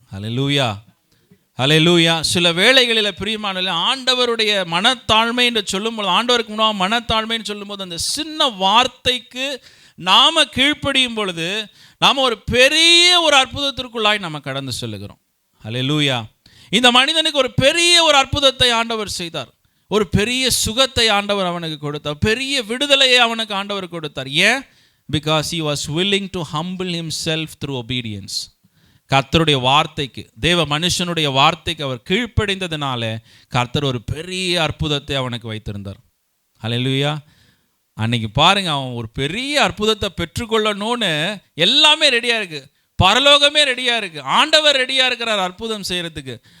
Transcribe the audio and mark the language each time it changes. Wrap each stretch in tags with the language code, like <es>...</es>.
<ta>ஹல்லேலூயா, ஹல்லேலூயா. சில வேளைகளில் பிரியமான ஆண்டவருடைய மனத்தாழ்மை என்று சொல்லும்போது, ஆண்டவருக்கு முன்னாடி மனத்தாழ்மைன்னு சொல்லும்போது, அந்த சின்ன வார்த்தைக்கு நாம் கீழ்ப்படியும் பொழுது நாம் ஒரு பெரிய ஒரு அற்புதத்திற்குள்ளாய் நம்ம கடந்து செல்லுகிறோம். ஹல்லேலூயா. இந்த மனிதனுக்கு ஒரு பெரிய ஒரு அற்புதத்தை ஆண்டவர் செய்தார். ஒரு பெரிய சுகத்தை ஆண்டவர் அவனுக்கு கொடுத்தார், பெரிய விடுதலையை அவனுக்கு ஆண்டவர் கொடுத்தார். ஏன்?</ta> <en>Because he was willing to humble himself through obedience.</en> <ta>கர்த்தருடைய வார்த்தைக்கு, தேவ மனுஷனுடைய வார்த்தைக்கு அவர் கீழ்ப்படிந்ததுனால கர்த்தர் ஒரு பெரிய அற்புதத்தை அவனுக்கு வைத்திருந்தார். ஹல்லேலூயா. அன்னைக்கு பாருங்க, அவன் ஒரு பெரிய அற்புதத்தை பெற்றுக்கொள்ளணும்னு எல்லாமே ரெடியாக இருக்குது, பரலோகமே ரெடியாக இருக்குது, ஆண்டவர் ரெடியாக இருக்கிறார் அற்புதம் செய்கிறதுக்கு.</ta>